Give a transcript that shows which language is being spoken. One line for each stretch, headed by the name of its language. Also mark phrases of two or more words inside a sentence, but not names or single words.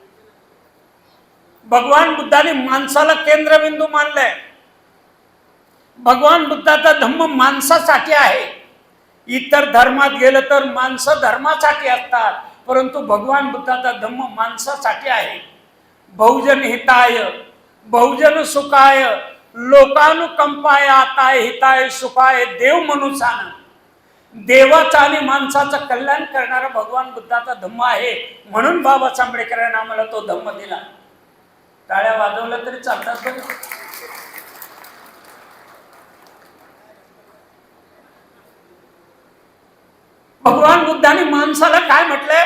Marathi: भगवान बुद्धाने माणसाला केंद्रबिंदू मानलंय. भगवान बुद्धाचा धम्म माणसासाठी आहे. इतर धर्मात गेलं तर माणसं धर्मासाठी असतात, परंतु भगवान बुद्धाचा धम्म माणसासाठी आहे.
Pali: बहुजन हिताय, बहुजन सुखाय, लोकानुकंपाय, आताय हिताय सुखाय, देव मनुष्यानं.
Marathi: देवाचं आणि माणसाचं कल्याण करणारा भगवान बुद्धाचा धम्म आहे. म्हणून बाबासाहेब आंबेडकरांनी आम्हाला तो धम्म दिला. टाळ्या वाजवल्या तरी चालतात बरं. भगवान बुद्धाने माणसाला काय म्हटलंय?